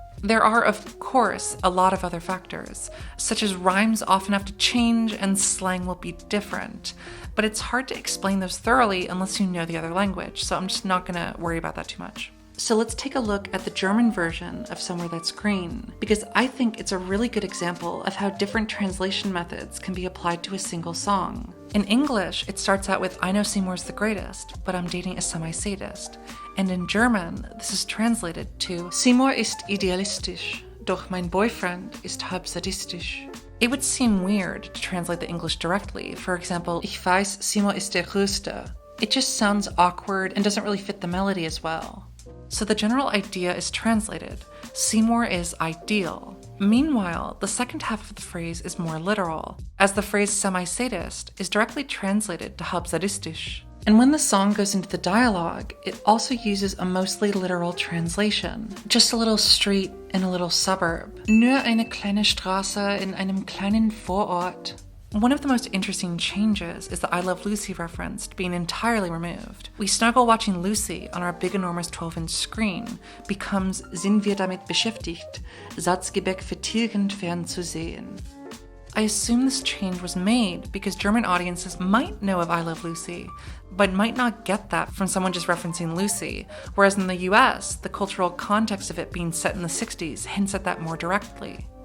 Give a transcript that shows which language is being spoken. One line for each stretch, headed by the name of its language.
English: There are, of course, a lot of other factors, such as rhymes often have to change and slang will be different, but it's hard to explain those thoroughly unless you know the other language, so I'm just not gonna worry about that too much. So let's take a look at the German version of Somewhere That's Green, because I think it's a really good example of how different translation methods can be applied to a single song. In English, it starts out with I know Seymour's the greatest, but I'm dating a semi-sadist. And in German, this is translated to
German: Seymour ist idealistisch, doch mein Boyfriend ist halb sadistisch.
English: It would seem weird to translate the English directly. For example,
German: Ich weiß, Seymour ist der Größte.
English: It just sounds awkward and doesn't really fit the melody as well. So the general idea is translated, Seymour is ideal. Meanwhile, the second half of the phrase is more literal, as the phrase semi-sadist is directly translated to
German: halb sadistisch.
English: And when the song goes into the dialogue, it also uses a mostly literal translation. Just a little street in a little suburb.
German: Nur eine kleine Straße in einem kleinen Vorort.
English: One of the most interesting changes is the I Love Lucy reference being entirely removed. We snuggle watching Lucy on our big enormous 12-inch screen becomes
German: Sind wir damit beschäftigt, Satzgebäck vertilgend fern zu sehen.
English: I assume this change was made because German audiences might know of I Love Lucy, but might not get that from someone just referencing Lucy, whereas in the US, the cultural context of it being set in the 60s hints at that more directly.